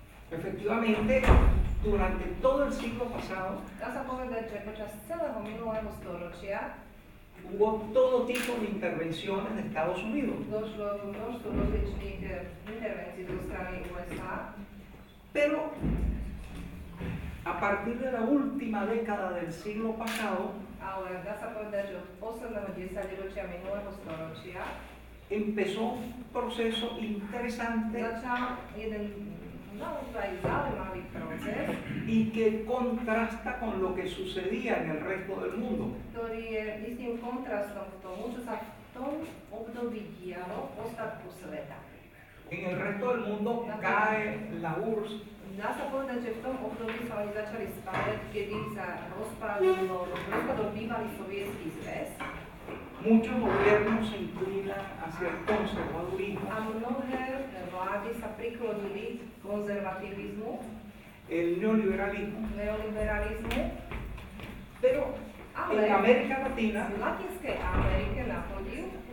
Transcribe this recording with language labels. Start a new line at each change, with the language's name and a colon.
Spanish: Efectivamente, durante todo el siglo pasado
Slovak: Dá sa povedať, že počas celého minulého storočia
Spanish: hubo todo tipo de intervenciones de Estados Unidos,
Slovak: došlo k množstvu rozličných intervencií zo strany USA,
Spanish: pero a partir de la última década del siglo pasado
Slovak: ale dá sa povedať, že od posledného 10-ročia minulého storočia
Spanish: empezó un proceso interesante
Slovak: začal jeden naozaj zaujímavý proces,
Spanish: y que contrasta con lo que sucedía en el resto del mundo.
Slovak: ktorý je istým kontrastom k tomu, čo sa v tom období dialo v ostatku sveta.
Spanish: En el resto del mundo cae la URSS,
Slovak: Dá sa povedať, že v tom období sa oni začali spájať, kedy sa rozpadol bývalý sovietský zväz
Spanish: muchos gobiernos se inclinan hacia el conservadurismo,
Slovak: a mnohé vlády sa priklonili k konzervativizmu,
Spanish: el neoliberalismo,
Slovak: neoliberalizmu,
Spanish: pero
Slovak: ale
Spanish: en América Latina,
Slovak: v Latinskej Amerike na podiv